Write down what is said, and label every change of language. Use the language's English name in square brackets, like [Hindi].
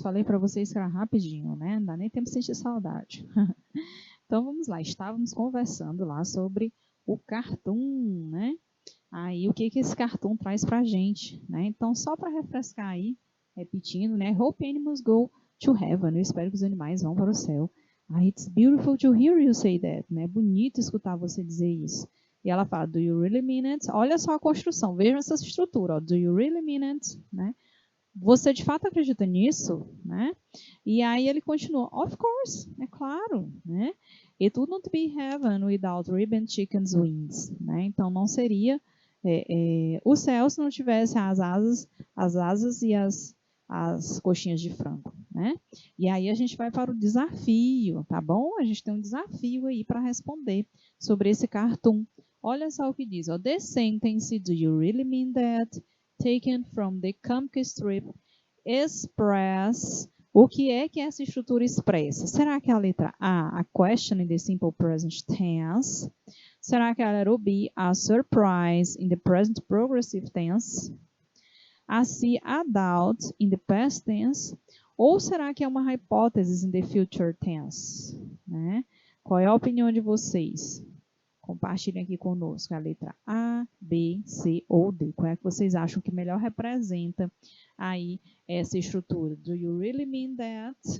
[Portuguese] Falei para vocês que era rapidinho, né? Não dá nem tempo de sentir saudade. Então vamos lá, estávamos conversando lá sobre o cartoon, né? Aí o que esse cartoon traz pra gente, né? Então só para refrescar aí, repetindo, né? [English] Hope animals go to heaven. [Portuguese] Eu espero que os animais vão para o céu. [English] It's beautiful to hear you say that, né? [Portuguese] Bonito escutar você dizer isso. E ela fala, [English] do you really mean it? [Portuguese] Olha só a construção, vejam essa estrutura, ó. [English] Do you really mean it? [Portuguese] Né? Você de fato acredita nisso? Né? E aí ele continua, [English] of course, [Portuguese] é claro, né? [English] It wouldn't be heaven without ribbon chicken's wings, né? [Portuguese] Então não seria o céu se não tivesse as asas e as coxinhas de frango, né? E aí a gente vai para o desafio, tá bom? A gente tem um desafio aí para responder sobre esse cartoon. Olha só o que diz, ó, [English] the sentence, do you really mean that? Taken from the comic strip, express. [Portuguese] O que é que essa estrutura expressa? Será que é a letra A [English] question in the simple present tense? [Portuguese] Será que é a letra B, [English] a surprise in the present progressive tense? A C, a doubt in the past tense? [Portuguese] Ou será que é uma hipótese [English] in the future tense? [Portuguese] Né? Qual é a opinião de vocês? Compartilhem aqui conosco a letra A, B, C ou D. Qual é que vocês acham que melhor representa aí essa estrutura? [English] Do you really mean that?